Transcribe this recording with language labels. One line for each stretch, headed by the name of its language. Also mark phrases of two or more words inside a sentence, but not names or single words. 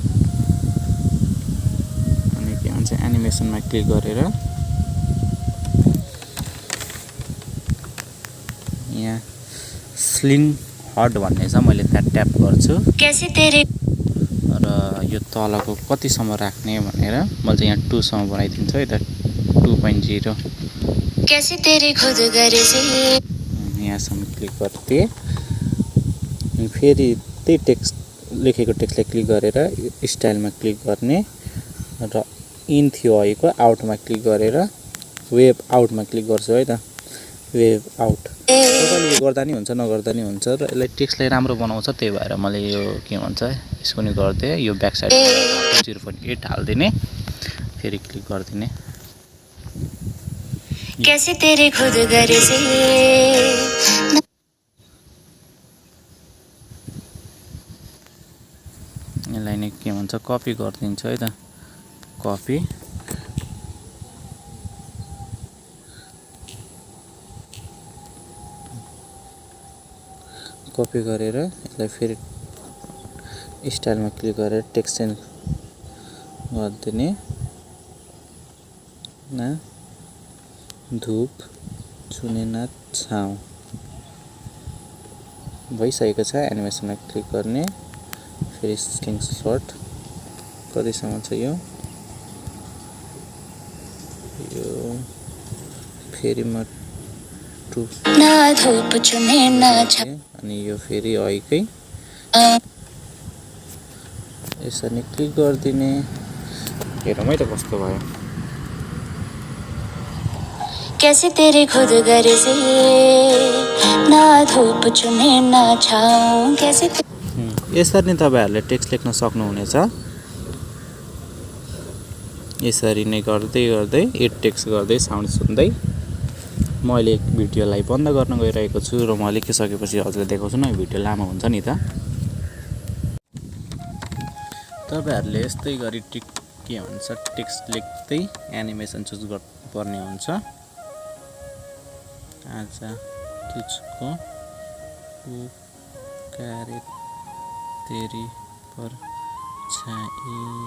Nepali: अनि के भन्छ एनिमेसनमा क्लिक गरेर यहाँ स्लिङ हट भन्ने छ, मैले त्यहाँ ट्याप गर्छु र यो तलको कतिसम्म राख्ने भनेर मैले चाहिँ यहाँ 2 सम्म बनाइदिन्छु है त। 2.0
Hindi: कैसे तेरे खुद गरे से
Nepali: यहाँसम्म क्लिक गर्थे। अनि फेरि त्यही टेक्स्ट लेखेको टेक्स्टलाई क्लिक गरेर स्टाइलमा क्लिक गर्ने र इन थियो अहिलेको आउटमा क्लिक गरेर वेभ आउटमा क्लिक गर्छु है त।
English: wave out
Nepali: तपाईँले गर्दा नि हुन्छ नगर्दा नि हुन्छ र यसलाई टेक्स्टलाई राम्रो बनाउँछ। त्यही भएर मैले यो के भन्छ यसको नि गरिदिएँ। यो
English: back side
Nepali: 0.8 हालिदिने। फेरि क्लिक गरिदिने।
Hindi: कैसे तेरे खुद गरे से
Nepali: यसलाई नै के भन्छ कपी गरिदिन्छु है त। कपी गरेर यसलाई फेरि स्टाइलमा क्लिक गरेर
English: text change
Nepali: गरिदिने।
Hindi: ना धूप छुने ना छाउँ
Nepali: भइसकेको छ। एनिमेसनमा क्लिक गर्ने। फेरि स्क्रिनसट कतिसम्म छ यो फेरि म 2
Hindi: ना धूप छुने ना
Nepali: अनि यो फेरि अहिकै यसरी क्लिक गरिदिने। हेरौँ है त कस्तो भयो।
Hindi: कैसे तेरे खुद गरे से ना धूप छुने ना छाऊं कैसे
Nepali: यसरी नै तपाईहरुले टेक्स्ट लेख्न सक्नुहुनेछ। यसरी नै गर्दै गर्दै
English: add text
Nepali: गर्दै साउन्ड सुन्दै म अहिले भिडियोलाई बन्द गर्न गइरहेको छु र म लेखिसकेपछि हजुरलाई देखाउँछु न। भिडियो लामो हुन्छ नि त। तपाईहरुले यस्तै गरी के भन्छ टेक्स्ट लेख्दै एनिमेसन चुज गर्नुपर्ने हुन्छ।
Hindi: आज तुझको पुकारे तेरी परछाई